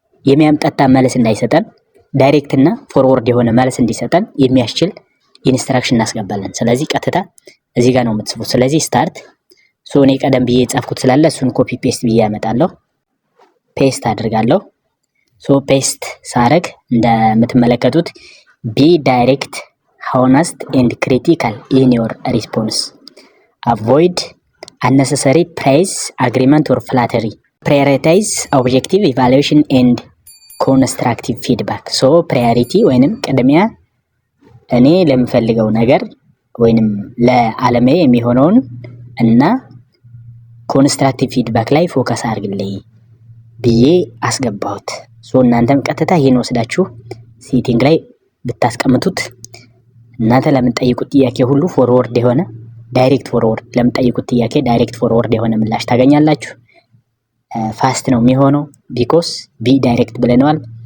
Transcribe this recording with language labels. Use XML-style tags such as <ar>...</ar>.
<am>የሚያምጣጣ መልስ እንዳይሰጠን፣ ዳይሬክት እና ፎርወርድ የሆነ መልስ እንዲሰጠን የሚያስችል ኢንስትራክሽን እናስገባለን። ስለዚህ ቀጥታ እዚህ ጋር ነው የምትጽፉት። ስለዚህ ስታርት ሶ እኔ ቀደም ብዬ የጻፍኩት ስላለ እሱን ኮፒ ፔስት ብዬ ያመጣለሁ። ፔስት አድርጋለሁ። ሶ ፔስት ሳረግ እንደምትመለከቱት ቢ ዳይሬክት</am> <en>honest and critical in your response. Avoid unnecessary praise, agreement or flattery. Prioritize objective evaluation and constructive feedback.</en> <am>So priority ወይንም ቅድሚያ እኔ ለምፈልገው ነገር ወይንም ለዓለሜ የሚሆነውን እና ኮንስትራክቲቭ ፊድባክ ላይ ፎከስ አድርግልኝ ብዬ አስገባሁት። ሶ እናንተም ቀጥታ ይሄን ወስዳችሁ ሴቲንግ ላይ ብታስቀምጡት እናንተ ለምትጠይቁት ጥያቄ ሁሉ ፎርወርድ የሆነ ዳይሬክት ፎርወርድ ለምትጠይቁት ጥያቄ ዳይሬክት ፎርወርድ የሆነ ምላሽ ታገኛላችሁ። ፋስት ነው የሚሆነው ቢኮስ ቢ ዳይሬክት ብለናል።</am>